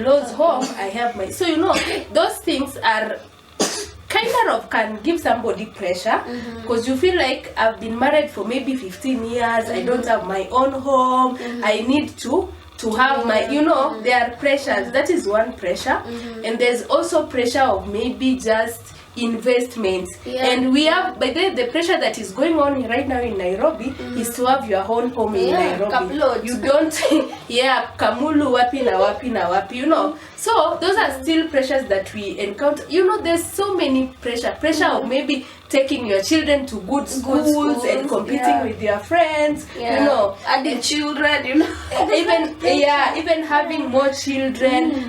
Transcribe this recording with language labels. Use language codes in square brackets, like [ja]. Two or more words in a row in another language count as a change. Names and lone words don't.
[en] I have my those things are kind of can give somebody pressure, because you feel like I've been married for maybe 15 years, I don't have my own home, I need to have my, you know, there are pressures. That is one pressure. And there's also pressure of maybe just investments. And we have, by the pressure that is going on right now in Nairobi is to have your own home in Nairobi. Kapload. You don't [sw] Kamulu wapi na wapi na wapi, [en] you know. So those are still pressures that we encounter. You know, there's so many pressure of maybe taking your children to good schools and competing with your friends, you know, adding children, you know, even having more children.